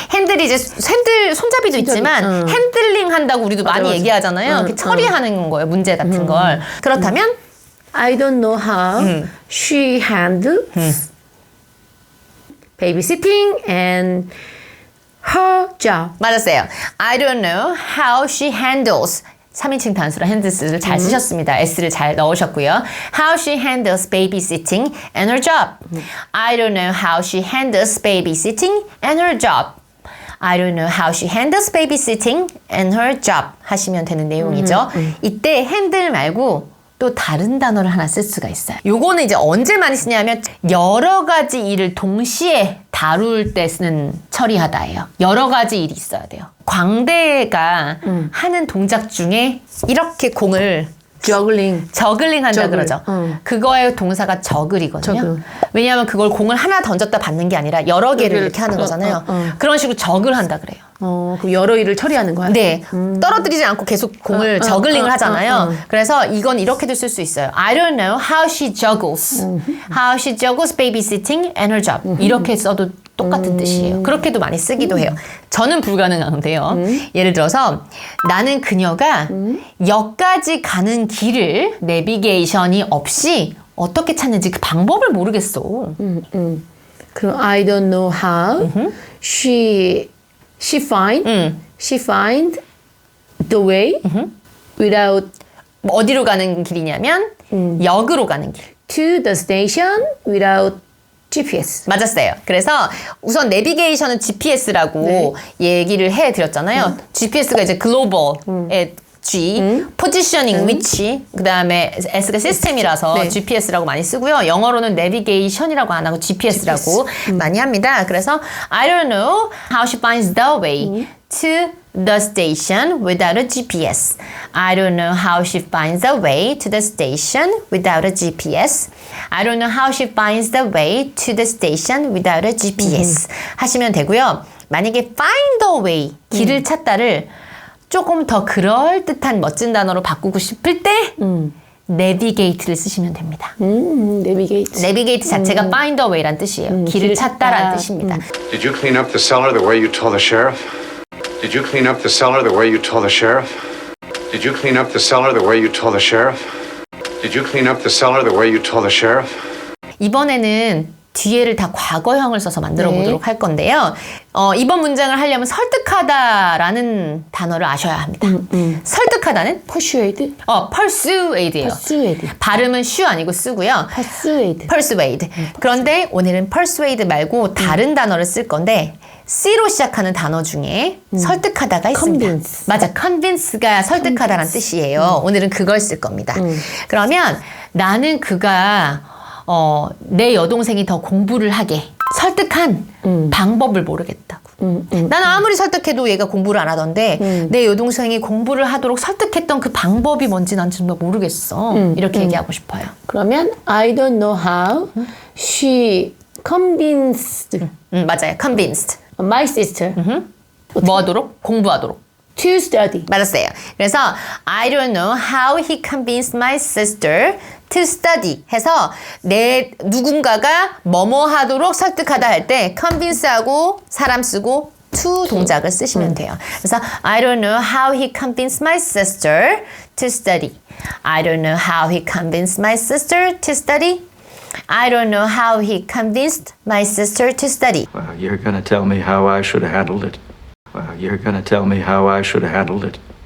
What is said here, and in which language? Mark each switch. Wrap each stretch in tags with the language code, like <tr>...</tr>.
<ko>핸들이 이제 손잡이도 있지만 핸들링 한다고 우리도 많이 맞아. 얘기하잖아요. 이렇게 처리하는 거예요. 문제 같은 걸. 그렇다면</ko> <en>I don't know how she handles babysitting and her job.</en> <ko>맞았어요.</ko> <en>I don't know how she handles</en> <ko>3인칭 단수로 handles를 잘 쓰셨습니다. S를 잘 넣으셨고요.</ko> <en>How she handles babysitting and her job. I don't know how she handles babysitting and her job. I don't know how she handles babysitting and her job</en> <ko>하시면 되는 내용이죠. 이때 handle 말고 또 다른 단어를 하나 쓸 수가 있어요. 요거는 이제 언제 많이 쓰냐면 여러 가지 일을 동시에 다룰 때 쓰는 처리하다예요. 여러 가지 일이 있어야 돼요. 광대가 하는 동작 중에 이렇게 공을 저글링. 저글링 한다 저글. 그러죠. 그거의 동사가 저글이거든요. 저글. 왜냐하면 그걸 공을 하나 던졌다 받는 게 아니라 여러 개를 이렇게 하는 거잖아요. 그런 식으로 저글 한다 그래요. 그 여러 일을 처리하는 거야? 네. 떨어뜨리지 않고 계속 공을 저글링을 하잖아요. 그래서 이건 이렇게도 쓸 수 있어요.</ko> <en>I don't know how she juggles. How she juggles babysitting and her job.</en> <ko>이렇게 써도 똑같은 뜻이에요. 그렇게도 많이 쓰기도 해요. 저는 불가능한데요. 예를 들어서 나는 그녀가 역까지 가는 길을 내비게이션이 없이 어떻게 찾는지 그 방법을 모르겠어.</ko> <en>그럼 I don't know how she find the way without</en> <ko>뭐 어디로 가는 길이냐면 역으로 가는 길.</ko> <en>to the station without GPS.</en> <ko>맞았어요. 그래서 우선 내비게이션은 GPS라고 얘기를 해드렸잖아요. GPS가 이제 글로벌의 G, 포지셔닝, 위치, 그 다음에 S가 시스템이라서 네. GPS라고 많이 쓰고요. 영어로는 내비게이션이라고 안 하고 GPS라고 많이 합니다.</ko> <en>그래서 I don't know how she finds the way to the station without a GPS. I don't know how she finds the way to the station without a GPS. I don't know how she finds the way to the station without a GPS.</en> <ko>하시면 되고요. 만약에 find the way, 길을 찾다를 조금 더 그럴듯한 멋진 단어로 바꾸고 싶을 때 navigate를 쓰시면 됩니다. 내비게이트. navigate 자체가 find the way란 뜻이에요. 길을 찾다라는 뜻입니다.</ko> <en>Did you clean up the cellar the way you told the sheriff? Did you clean up the cellar the way you told the sheriff? Did you clean up the cellar the way you told the sheriff? Did you clean up the cellar the way you told the sheriff?</en> <ko>이번에는 뒤에를 다 과거형을 써서 만들어 네. 보도록 할 건데요. 이번 문장을 하려면 설득하다라는 단어를 아셔야 합니다. 설득하다는</ko> <en>persuade.</en> <ko>persuade예요.</ko> <en>persuade.</en> <ko>발음은 쉬 아니고 쓰고요.</ko> <en>persuade. persuade.</en> <ko>그런데 오늘은 persuade 말고 다른 단어를 쓸 건데 C로 시작하는 단어 중에 설득하다가 있습니다.</ko> <en>convince.</en> <ko>맞아. convince가 설득하다라는 뜻이에요. 오늘은 그걸 쓸 겁니다. 그러면 나는 그가 내 여동생이 더 공부를 하게 설득한 방법을 모르겠다고. 나는 아무리 설득해도 얘가 공부를 안 하던데 내 여동생이 공부를 하도록 설득했던 그 방법이 뭔지 난 정말 모르겠어. 이렇게 얘기하고 싶어요.</ko> <en>그러면 I don't know how she convinced</en> <ko>맞아요. convinced.</ko> <en>my sister</en> <ko>뭐 하도록? 공부하도록.</ko> <en>to study.</en> <ko>맞았어요. 그래서</ko> <en>I don't know how he convinced my sister to study</en> <ko>해서 내 누군가가 뭐뭐 하도록 설득하다 할 때 convince하고 사람 쓰고 to 동작을 쓰시면 돼요.</ko> <en>그래서 I don't know how he convinced my sister to study. I don't know how he convinced my sister to study. I don't know how he convinced my sister to study. Well, you're going to tell me how I should have handled it. Well, you're going to tell me how I should have handled it.</en>